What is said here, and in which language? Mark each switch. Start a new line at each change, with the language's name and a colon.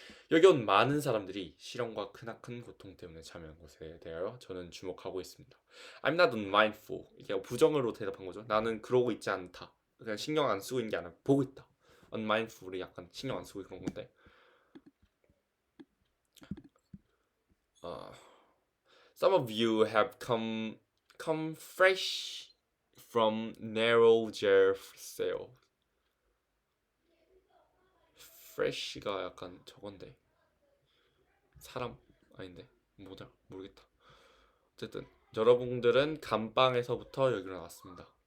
Korean: 여기 온 많은 사람들이 시련과 크나큰 고통 때문에 참여한 것에 대하여 저는 주목하고 있습니다.
English: I'm not unmindful.
Korean: 이게 부정으로 대답한 거죠. 나는 그러고 있지 않다. 그냥 신경 안 쓰고 있는 게 아니라 보고 있다. unmindful이 약간 신경 안 쓰고 그런 건데.
English: Some of you have come fresh from narrow jail cell.
Korean: fresh가 약간 저건데 사람 아닌데 뭐냐 모르겠다. 어쨌든 여러분들은 감방에서부터 여기로 나왔습니다.